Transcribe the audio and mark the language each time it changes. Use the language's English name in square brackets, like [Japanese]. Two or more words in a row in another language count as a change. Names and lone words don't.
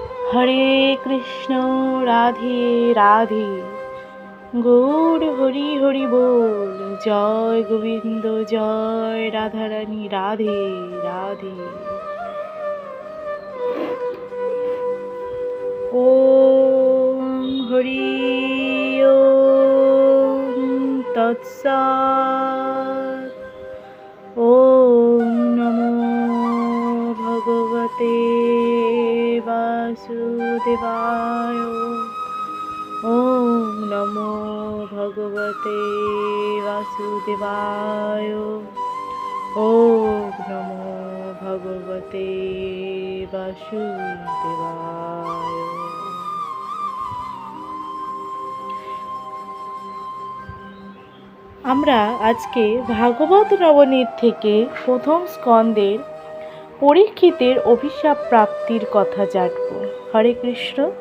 [Bangla] হরে কৃষ্ণ রাধে রাধে গৌর হরি হরি বল। জয় গোবিন্দ জয় রাধারানী রাধে রাধে। [Sanskrit] ওম হরি ওম তৎসৎ। ওম নমো ভগবতে বাসুদেবায়। ওম নমো ভগবতে বাসুদেবায়। ওম নমো ভগবতে বাসুদেবায়। [Bangla] আমরা আজকে ভাগবত নবনীত থেকে প্রথম স্কন্দের পরীক্ষিতের অভিশাপ প্রাপ্তির কথা জানব। হরে কৃষ্ণ।